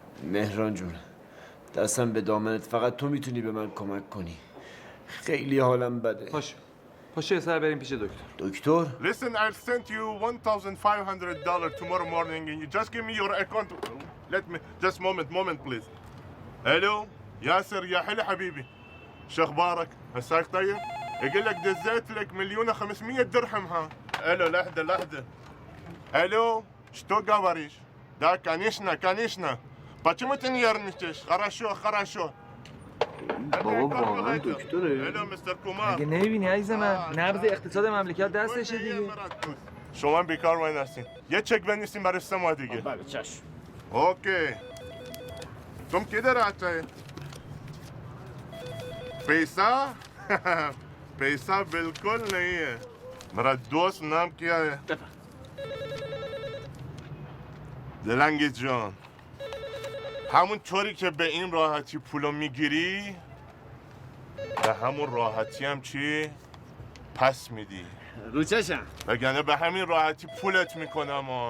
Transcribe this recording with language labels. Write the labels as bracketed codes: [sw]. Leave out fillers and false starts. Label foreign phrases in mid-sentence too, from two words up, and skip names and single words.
[fa] مهران جون، دستم به دامنت، فقط تو میتونی به من کمک کنی. خیلی حالم بده. پاشو سر بریم پیش دکتر. دکتر؟ [en] Listen, I'll send you $1,500 tomorrow morning and you just give me your account. Let me just moment please. [ar] الو ياسر يا حلو حبيبي، شو اخبارك؟ مساك طيب؟ يقول لك دزيت لك 1,500,000 درهم ها. الو لحظة. الو [ru] что говоришь? Да, конечно. Почему ты нервничаешь? Хорошо. [fa] بابا واقعا دکتره؟ الو مستر کومار. اگه نمیبینی عزیز من، نبض اقتصاد مملکت دستشه دیگه. شما بیکار وای نستین. یه چک بنویسین برای 3 ماه دیگه. بله چشم. اوکی. [hi] तुम किधर आते हैं? पैसा बिल्कुल नहीं है। मेरा दोस्त नाम क्या है? [fa] دلنگیز جان، همون طوری که به این راحتی پولو میگیری به همون راحتی هم چی؟ پس میدی. رو چشم. وگرنه به همین راحتی پولت میکنم.